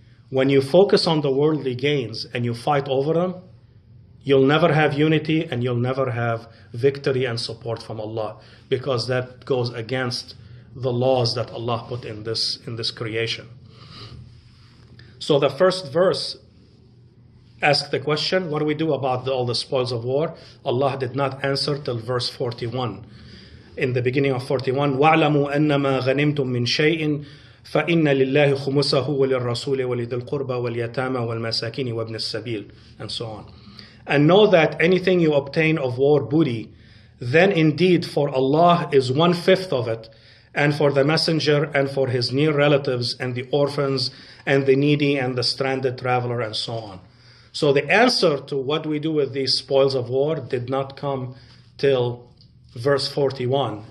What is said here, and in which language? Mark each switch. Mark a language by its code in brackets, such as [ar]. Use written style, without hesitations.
[en] When you focus on the worldly gains and you fight over them, you'll never have unity and you'll never have victory and support from Allah, because that goes against the laws that Allah put in this creation. So the first verse asked the question, what do we do about all the spoils of war? Allah did not answer till verse 41. In the beginning of 41, [ar] وَاعْلَمُوا أَنَّمَا غَنِمْتُم مِّن شَيْءٍ فَإِنَّ لِلَّهِ خُمُسَهُ وَلِلرَّسُولِ وَلِذِي الْقُرْبَى وَالْيَتَامَى وَالْمَسَاكِينِ وَابْنِ السَّبِيلِ, [en] and so on. And know that anything you obtain of war booty, then indeed for Allah is 1/5 of it, and for the messenger and for his near relatives and the orphans and the needy and the stranded traveler and so on. So the answer to what we do with these spoils of war did not come till verse 41.